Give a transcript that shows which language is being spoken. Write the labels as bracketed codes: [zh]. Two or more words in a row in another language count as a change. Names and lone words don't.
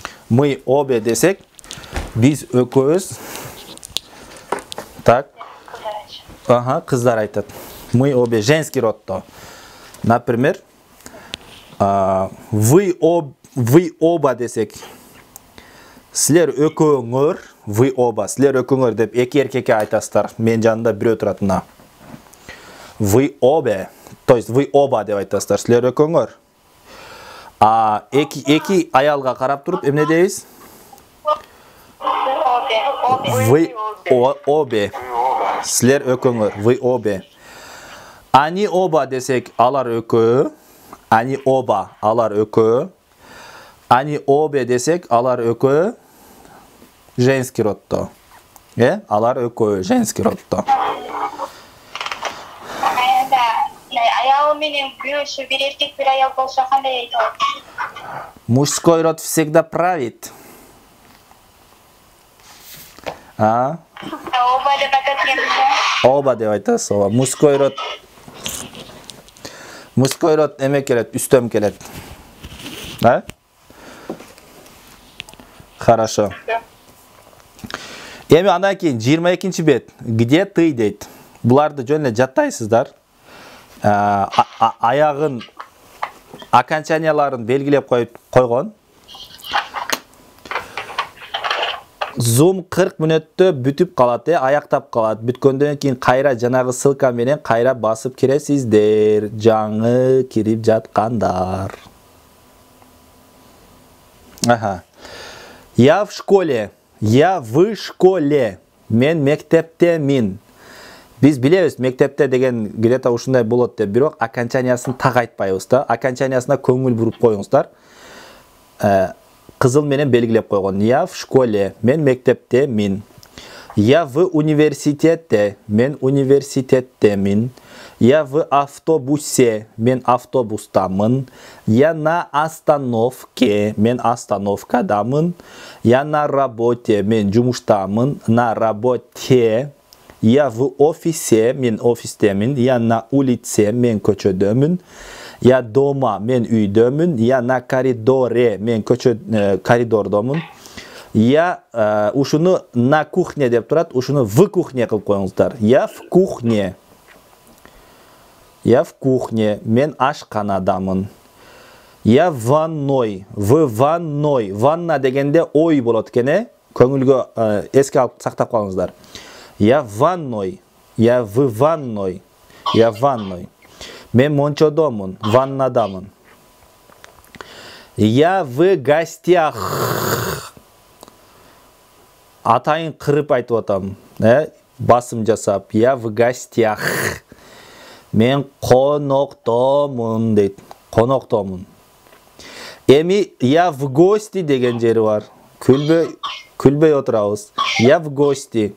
[ru] Мы обе [ky] десек, биз өкөз. [ru] Так. [ky] Ага, кыздар айтат. [ru] Мы обе женский родто. Например, вы оба десек. [ky] Силер өкөңөр, [ru] вы оба. [ky] Силер өкөңөр деп эки эркекке айтасыздар. Мен жанында бирөө туратына. [ru] Вы обе. То есть вы оба [ky] деп айтасыздар. Силер өкөңөр. Эки аялга карап туруп эмне дейбиз? [ru] Вы обе. [ky] Силер өкөңөр. [ru] Вы обе. Они оба [ky] десек, алар өкө. [ru] Они оба, [ky] алар өкө. [ru] Они обе [ky] десек, алар өкө. Женский родто. Алар өкө, женский родто. Аял менен күйөөсү бир эркек бир аял болсо кандай айтат? [ru] Мужской род всегда правит. [ky] Оба деп айтат. Оба деп айтасыз. Оба. [ru] Мужской род [ky] эме келет, үстөм келет. [ru] Да? Хорошо. [ky] Эми андан кийин 22-чи бет. [ru] Где ты дейт. [ky] Буларды жөн эле жаттайсыздар. Аягын окончанияларын белгилеп койгон. Zoom 40 мүнөттө бүтүп калат, аяктап калат. Бүткөндөн кийин кайра жанагы ссылка менен кайра басып киресиздер. Жаңы кирип жаткандар. Ага. [ru] Я в школе. Я в школе. [ky] Мен мектептемин. Биз билебиз, мектепте деген где-то ушундай болот деп, бирок окончаниясын так айтпайбыз да. Окончаниясына көңүл буруп коюңуздар. Кызыл менен белгилеп койгон. [ru] Я в школе. [ky] Мен мектептемин. [ru] Я в университете. [ky] Мен университеттемин. [ru] Я в автобусе. [ky] Мен автобустамын. [ru] Я на остановке. [ky] Мен остановкадамын. [ru] Я на работе. [ky] Мен жумуштамын. [ru] На работе. Я в офисе. [ky] Мен офистемин. [ru] Я на улице. [ky] Мен көчөдөмүн. [ru] Я дома, [ky] мен үйдөмүн. [ru] Я на коридоре, [ky] мен коридордомун. Я ушуну [ru] на кухне [ky] деп турат, ушуну [ru] в кухне [ky] кылып коюңуздар. [ru] Я в кухне. Я в кухне, [ky] мен ашканадамын. [ru] Я в ванной, в ванной. [ky] Ванна дегенде ой болот экен, көңүлгө эске алып сактап калыңыздар. [ru] Я в ванной. Я в ванной. Я в ванной. [ky] Мен мончодомун, ваннадамын. [ru] Я в гостях. [ky] Атайын кырып айтып атам, басым жасап. [ru] Я в гостях. [ky] Мен коноктомун дейт. Коноктомун. Эми [ru] я в гости [ky] деген жери бар. Күлбөй отурабыз. [ru] Я в гости.